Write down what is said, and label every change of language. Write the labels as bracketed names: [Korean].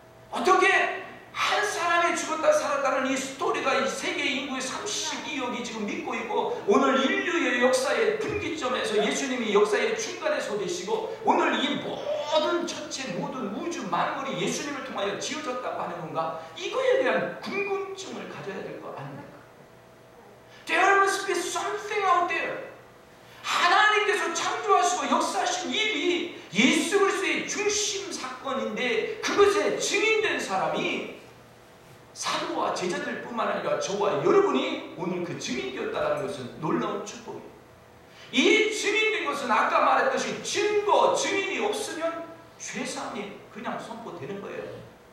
[Korean] 어떻게 한 사람이 죽었다 살았다는 이 스토리가 이 세계 인구의 32억이 지금 믿고 있고 오늘 인류의 역사의 분기점에서 예수님이 역사의 중간에서 되시고 오늘 이 모든 전체 모든 우주 만물이 예수님을 통하여 지어졌다고 하는 건가? 이거에 대한 궁금증을 가져야 될 거 아닙니까? [English] There must be something out there. [Korean] 하나님께서 창조하시고 역사하신 일이 예수 그리스도의 중심 사건인데 그것에 증인된 사람이 사도와 제자들 뿐만 아니라 저와 여러분이 오늘 그 증인되었다는 것은 놀라운 축복이에요. 이 증인된 것은 아까 말했듯이 증거, 증인이 없으면 죄사함이 그냥 선포되는 거예요.